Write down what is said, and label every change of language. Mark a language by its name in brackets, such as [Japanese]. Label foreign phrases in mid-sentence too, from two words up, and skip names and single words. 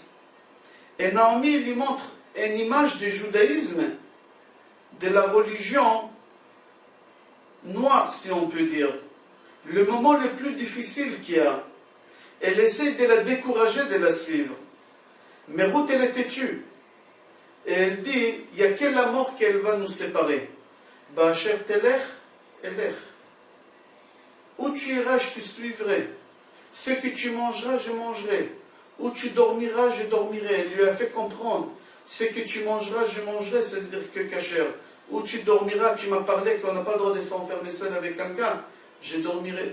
[French] Et Naomi lui montre une image du judaïsme, de la religion noire, si on peut dire. Le moment le plus difficile qu'il y a. Elle essaie de la décourager de la suivre. Mais Ruth, elle est têtue. Et elle dit, il n'y a que la mort qu'elle va nous séparer. [Hebrew] באשר תלכי אלך. [French] Où tu iras, je te suivrai. Ce que tu mangeras, je mangerai. Où tu dormiras, je dormirai. Elle lui a fait comprendre. Ce que tu mangeras, je mangerai, c'est-à-dire que kasher. Où tu dormiras, tu m'as parlé qu'on n'a pas le droit de s'enfermer seul avec quelqu'un. Je dormirai.